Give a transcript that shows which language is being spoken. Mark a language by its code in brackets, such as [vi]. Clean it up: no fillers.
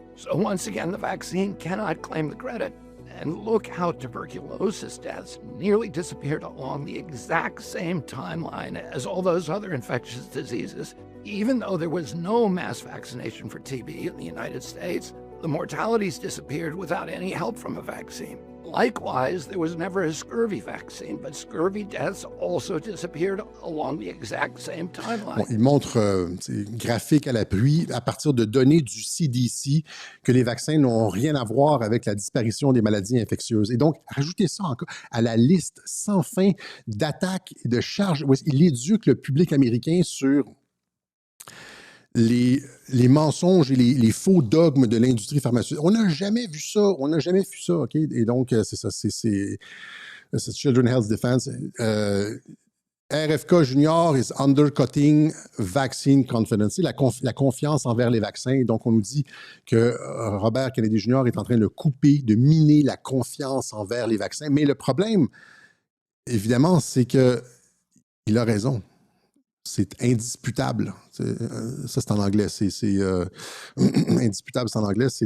[en] So once again, the vaccine cannot claim the credit. And look how tuberculosis deaths nearly disappeared along the exact same timeline as all those other infectious diseases. Even though there was no mass vaccination for TB in the United States, the mortalities disappeared without any help from a vaccine. Likewise, there was never a scurvy vaccine, but scurvy deaths also disappeared along the exact same timeline. [fr] Bon, il montre, graphique à l'appui, à partir de données du CDC, que les vaccins n'ont rien à voir avec la disparition des maladies infectieuses. Et donc, rajoutez ça encore à la liste sans fin d'attaques et de charges. Il éduque le public américain sur les mensonges et les faux dogmes de l'industrie pharmaceutique. On n'a jamais vu ça. On n'a jamais vu ça, OK? Et donc, c'est ça. C'est Children's Health Defense. [en] RFK Junior is undercutting vaccine confidence. [fr] La confiance envers les vaccins. Donc, on nous dit que Robert Kennedy Jr. est en train de couper, de miner la confiance envers les vaccins. Mais le problème, évidemment, c'est qu'il a raison. C'est indisputable. Ça, c'est en anglais. C'est indisputable, c'est en anglais.